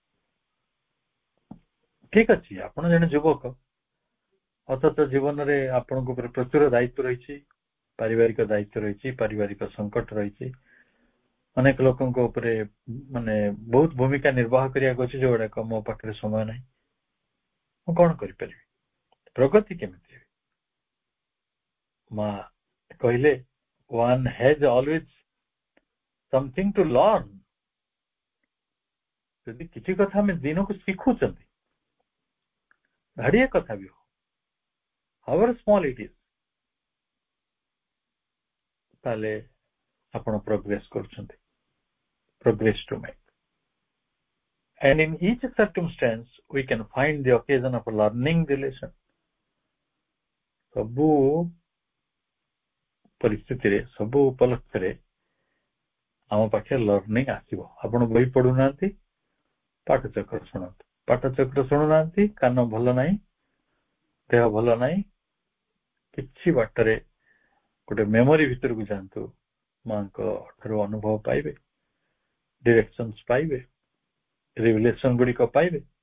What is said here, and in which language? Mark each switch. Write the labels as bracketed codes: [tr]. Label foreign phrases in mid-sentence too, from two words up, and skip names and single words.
[or] ଠିକ ଅଛି, ଆପଣ ଜଣେ ଯୁବକ, ଅଥଚ ଜୀବନରେ ଆପଣଙ୍କ ଉପରେ ପ୍ରଚୁର ଦାୟିତ୍ୱ ରହିଛି, ପାରିବାରିକ ଦାୟିତ୍ୱ ରହିଛି, ପାରିବାରିକ ସଙ୍କଟ ରହିଛି, ଅନେକ ଲୋକଙ୍କ ଉପରେ ମାନେ ବହୁତ ଭୂମିକା ନିର୍ବାହ କରିବାକୁ ଅଛି, ଯୋଉଗୁଡାକ ମୋ ପାଖରେ ସମୟ ନାହିଁ, ମୁଁ କଣ କରିପାରିବି, ପ୍ରଗତି କେମିତି ହେବି? ମା କହିଲେ [en] one has always something to learn। [or] ଯଦି କିଛି କଥା ଆମେ ଦିନକୁ ଶିଖୁଛନ୍ତି, ଧାଡିଏ କଥା ବି ହଉ, [en] however small it is, [or] ତାହେଲେ ଆପଣ ପ୍ରୋଗ୍ରେସ କରୁଛନ୍ତି, [en] progress to make। And in each circumstance we can find the occasion of learning the lesson। [or] ସବୁ ପରିସ୍ଥିତିରେ, ସବୁ ଉପଲକ୍ଷରେ ଆମ ପାଖରେ ଲର୍ଣ୍ଣିଂ ଆସିବ। ଆପଣ ବହି ପଢୁନାହାନ୍ତି, ପାଠଚକ୍ର ଶୁଣନ୍ତୁ, ପାଠଚକ୍ର ଶୁଣୁନାହାନ୍ତି, କାନ ଭଲ ନାହିଁ, ଦେହ ଭଲ ନାହିଁ, କିଛି ବାଟରେ ଗୋଟେ ମେମୋରି ଭିତରକୁ ଯାଆନ୍ତୁ, ମାଙ୍କ ଠାରୁ ଅନୁଭବ ପାଇବେ, ଡିରେକ୍ସନ୍ସ ପାଇବେ, ରିଭିଲେସନ ଗୁଡିକ ପାଇବେ।